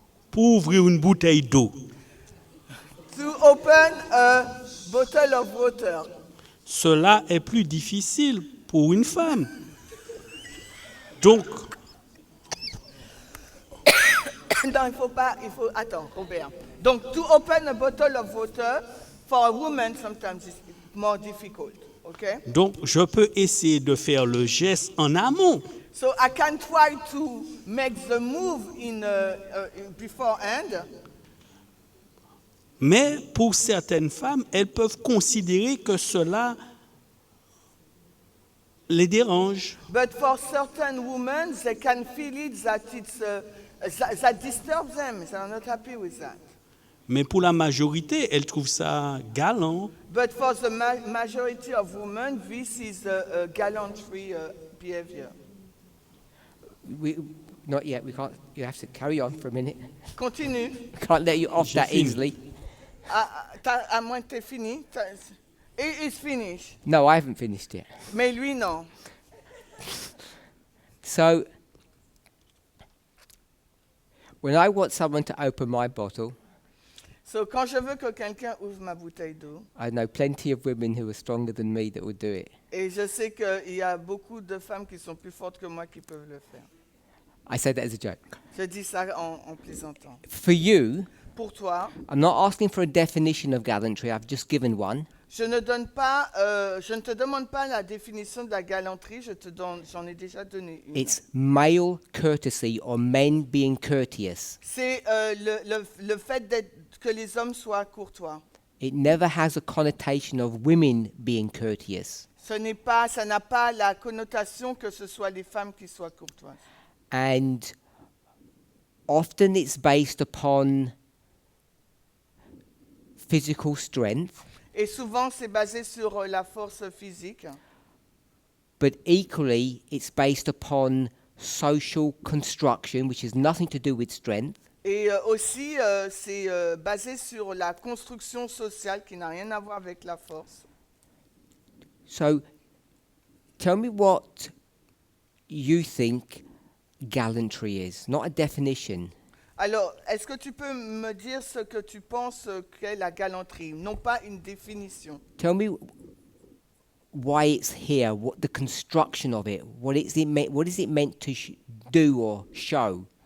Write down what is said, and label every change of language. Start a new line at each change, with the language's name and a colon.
French: Pour ouvrir une bouteille d'eau,
English: To open a bottle of water.
French: cela est plus difficile pour une femme. Donc, Non, il faut, attends, Robert.
English: Donc, to open a bottle of water, for a woman, sometimes it's more difficult, okay?
French: je peux essayer de faire le geste en amont.
English: So I can try to make the move in beforehand,
French: Mais pour certaines femmes, elles peuvent considérer que cela les dérange.
English: but for certain women, they can feel it that it's that disturbs them. They are not happy with that.
French: Mais pour la majorité, elles trouvent ça galant.
English: But for the majority of women, this is a gallantry behavior. Not yet. We can't. You have to carry on for a minute. Continue. Can't let you off
French: J'ai
English: that
French: fini.
English: easily.
French: À moins que tu aies fini.
English: It's finished. No, I haven't finished yet.
French: Mais lui, non.
English: So, when I want someone to open my bottle,
French: So, quand je veux que quelqu'un ouvre ma bouteille d'eau,
English: I know plenty of women who are stronger than me that would do it.
French: et je sais qu'il y a beaucoup de femmes qui sont plus fortes que moi qui peuvent le faire.
English: I say that as a joke.
French: Je dis ça en plaisantant.
English: For you,
French: Pour toi,
English: I'm not asking for a definition of gallantry. I've just given one.
French: je ne te demande pas la définition de la galanterie, j'en ai déjà donné une.
English: It's male courtesy or men being courteous.
French: C'est le fait que les hommes soient courtois.
English: It never has a connotation of women being courteous.
French: Ça n'a pas la connotation que ce soit les femmes qui soient courtoises.
English: And often it's based upon physical strength,
French: Et souvent, c'est basé sur la force physique.
English: but equally it's based upon social construction, which has nothing to do with strength.
French: Et aussi, c'est basé sur la construction sociale qui n'a rien à voir avec la force.
English: So tell me what you think gallantry is, not a definition.
French: Alors, est-ce que tu peux me dire ce que tu penses qu'est la galanterie, non pas une définition?
English: Tell me why it's here, what the construction of it, what is it meant to do or show?